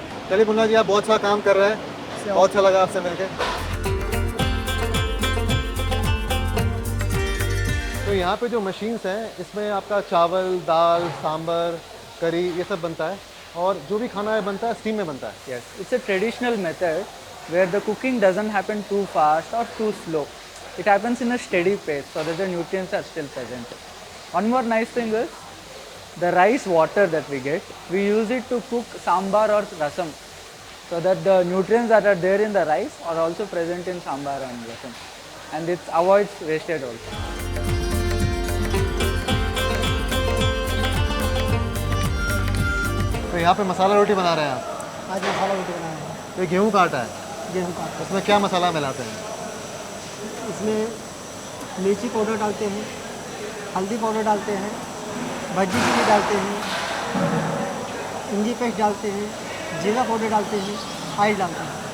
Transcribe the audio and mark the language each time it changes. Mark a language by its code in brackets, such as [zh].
[hi] चलिए मुन्ना जी, आप बहुत अच्छा काम कर रहे हैं, बहुत अच्छा लगा आपसे मिलके। तो यहाँ पे जो मशीन्स हैं इसमें आपका चावल, दाल, सांबर, करी ये सब बनता है और जो भी खाना है बनता है स्टीम में बनता है. [en] Yes, it's a traditional method where the cooking doesn't happen too fast or too slow. It happens in a steady pace so that the nutrients are still present. One more nice thing is the rice water that we get, we use it to cook sambar or rasam so that the nutrients that are there in the rice are also present in sambar and rasam, and it avoids wastage also. [hi] तो यहाँ पे मसाला रोटी बना रहे हैं आप. आज मसाला रोटी बनाया है, तो ये गेहूँ का आटा है, गेहूँ का. इसमें क्या मसाला मिलाते हैं? इसमें मिर्ची पाउडर डालते हैं, हल्दी पाउडर डालते हैं, भज्जी चीनी डालते हैं, इंजी पेस्ट डालते हैं, जीरा पाउडर डालते हैं, ऑयल डालते हैं.